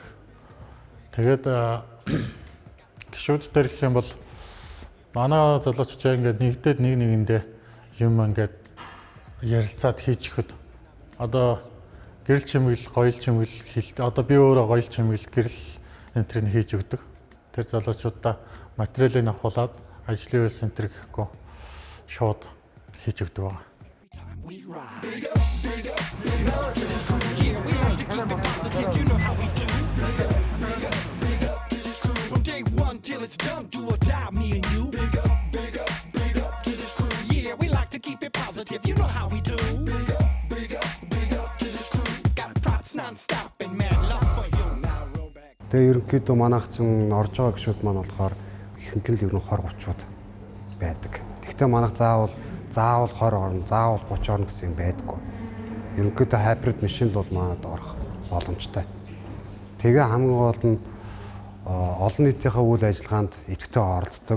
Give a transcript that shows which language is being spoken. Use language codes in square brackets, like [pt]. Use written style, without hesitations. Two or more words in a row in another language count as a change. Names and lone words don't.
[mn] Тэгээд гишүүд дээр гэх юм бол манай залуучууд ингээд нэгдээд нэг нэгэндээ юм ингээд ярилцаад хийж өгөхөд одоо гэрэл чимгэл, гоёл чимгэл хийлдэг. Одоо би өөрөө гоёл чимгэл, гэрэл энэ төрөнд хийж өгдөг. Тэр залуучуудаа материалыг авахулаад ажлын үйл центр гэхгүй шууд хийж өгдөг байгаа. [en] From day one till it's done, do or die, me and you. Big up to this crew. Yeah, we like to keep it positive, you know how we do. Big up to this crew. Got props non-stop and mad love for you. Now roll back. [mn] Тэгээ ерөнхийдөө манайх чинь орж байгаа гişүүд маань болохоор ихэнх нь ер нь 20-30-ууд байдаг. Гэхдээ манайх заавал 20 орно, заавал 30 орно гэсэн юм байдаггүй. Ерөнхийдөө хайбрид машин л бол манад орох боломжтой. Тэгээ хамгийн гол нь олон нийтийнхээ үйл ажиллагаанд идэвхтэй оролцдог.